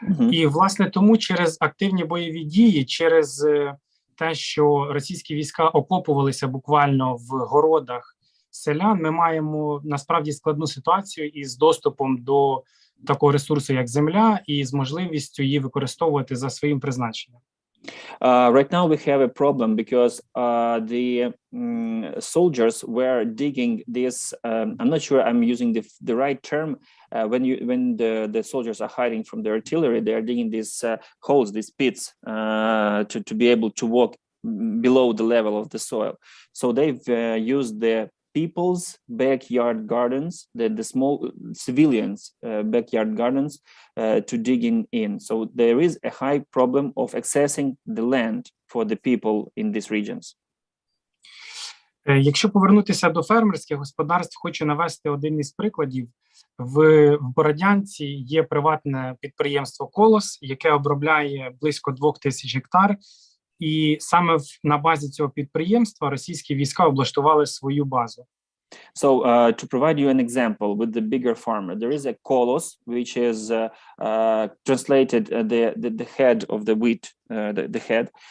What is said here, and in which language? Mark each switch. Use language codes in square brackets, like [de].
[uk] І, власне, тому через активні бойові дії, через те, що російські війська окопувалися буквально в городах селян, ми маємо насправді складну ситуацію із доступом до такого ресурсу, як земля, і з можливістю її використовувати за своїм призначенням. [en] Right now we have a problem because the soldiers were digging this. I'm not sure I'm using the right term. When the soldiers are hiding from the artillery, they are digging these holes, these pits, to be able to walk below the level of the soil. So they've used the people's backyard gardens, the small civilians' backyard gardens, to digging in. So there is a high problem of accessing the land for the people in these regions. [uk] Якщо повернутися до фермерських господарств, хочу навести один із прикладів. В Бородянці є приватне підприємство «Колос», яке обробляє близько 2000 гектар. І саме на базі цього підприємства російські війська облаштували свою базу. [en] So to provide you an example with the bigger farmer, there is a kolos, which is translated the head of the wheat, the head.